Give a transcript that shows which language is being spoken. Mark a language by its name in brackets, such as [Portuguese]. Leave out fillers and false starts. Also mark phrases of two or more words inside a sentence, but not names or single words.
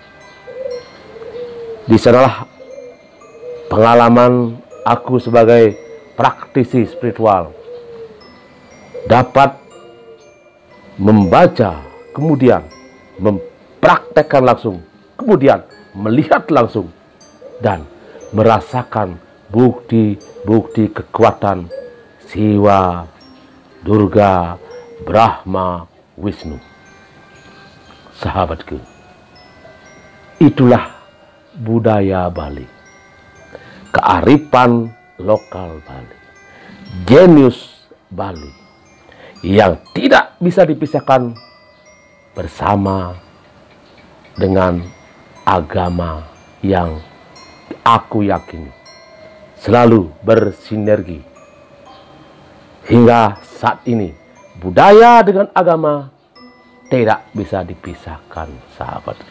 [Indonesian] Di sanalah pengalaman aku sebagai praktisi spiritual dapat membaca, kemudian mempraktekkan langsung, kemudian melihat langsung, dan merasakan bukti-bukti kekuatan Siwa, Durga, Brahma, Wisnu. Sahabatku, itulah budaya Bali, kearifan lokal Bali, jenius Bali yang tidak bisa dipisahkan bersama dengan agama yang aku yakini selalu bersinergi. Hingga saat ini budaya dengan agama tidak bisa dipisahkan, sahabatku.